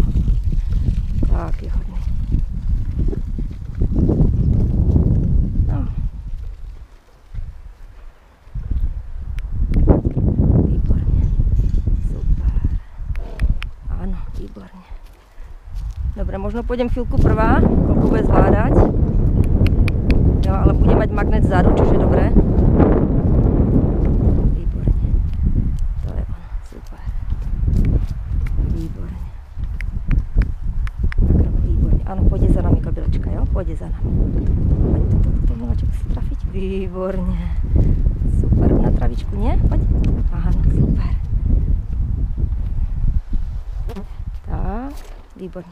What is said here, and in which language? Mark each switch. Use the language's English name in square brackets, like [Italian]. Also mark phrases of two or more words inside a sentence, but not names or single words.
[Czech] Tak je hodný. No. Výborně. Super. Ano, výborně. [Slovak] Dobre, možno pôjdem chvíľku prvá, koľko bude zvládať. Jo, ale bude mať magnet vzadu, čiže dobré. [Czech] Výborně. To je ono, super. Výborně. Tak, výborně. [Slovak] Ano, pôjde za nami kobylečka, jo? Pôjde za nami. Pojď, toto miláček si trafiť. [Czech] Výborně. Super, na travičku, nie? Pojď. Aha, super. Tak, výborně.